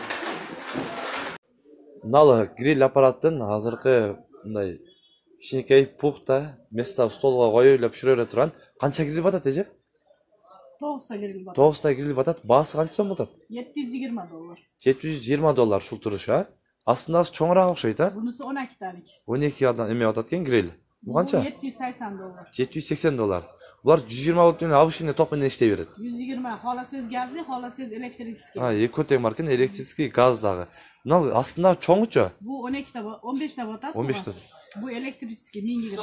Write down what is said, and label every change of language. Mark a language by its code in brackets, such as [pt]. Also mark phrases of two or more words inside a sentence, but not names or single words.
[ky] Мына гриль аппараттын азыркы мындай кичинекей пухта место столго коюп эле пишире бере турган. Канча гриль батат эже? 9 гриль батат. 9 гриль батат. Баасы канча сом батат? $720. $720 ушул турушу, а? Астындагысы чоңураак окшойт, а? [uz] Bunisi 12 talik. [ky] 12 адам эме батат экен гриль. [uz] Bu qancha? 780 dollar. 780 dollar. Bular 120 volt bilan abishini tok bilan ishlayveradi. 120. Xohlasangiz gazli, xohlasangiz elektrikskiy. Ha, Ekotek markani elektrikskiy gazdagi. Bunlar aslında cho'ng'icha. Bu 12 ta, 15 ta botadi. 15 ta. Bu elektrikskiy 1020.